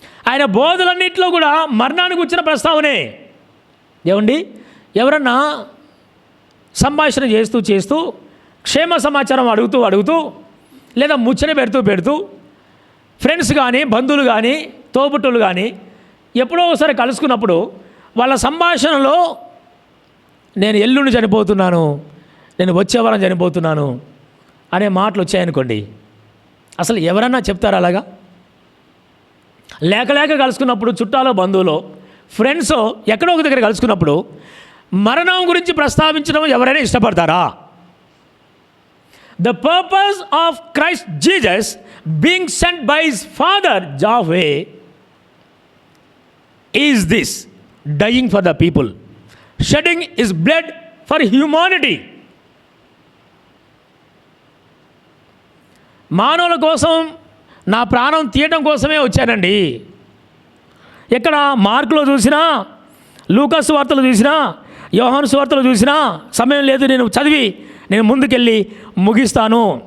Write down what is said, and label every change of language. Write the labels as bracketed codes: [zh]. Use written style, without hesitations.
[te] ఆయన బోధలన్నింటిలో కూడా మరణానికి వచ్చిన ప్రస్తావనే. ఏమండి, ఎవరన్నా సంభాషణ చేస్తూ క్షేమ సమాచారం అడుగుతూ లేదా ముచ్చట పెడుతూ ఫ్రెండ్స్ కానీ, బంధువులు కానీ, తోబుట్టులు కానీ ఎప్పుడో ఒకసారి కలుసుకున్నప్పుడు వాళ్ళ సంభాషణలో నేను ఎల్లుండి చనిపోతున్నాను, నేను వచ్చే వారం చనిపోతున్నాను అనే మాటలు వచ్చాయనుకోండి, అసలు ఎవరన్నా చెప్తారా అలాగా? లేక కలుసుకున్నప్పుడు, చుట్టాలో, బంధువులో, ఫ్రెండ్స్ ఎక్కడో ఒక దగ్గర కలుసుకున్నప్పుడు మరణం గురించి ప్రస్తావించడం ఎవరైనా ఇష్టపడతారా? [en] The purpose of Christ Jesus being sent by his father Yahweh is this: dying for the people, shedding his blood for humanity. [te] మానవుల కోసం నా ప్రాణం తీయటం కోసమే వచ్చానండి. ఎక్కడ మార్కులో చూసినా, లూకాసు వార్తలు చూసినా, యోహాను సువార్తలు చూసినా సమయం లేదు, నేను ముందుకెళ్ళి ముగిస్తాను.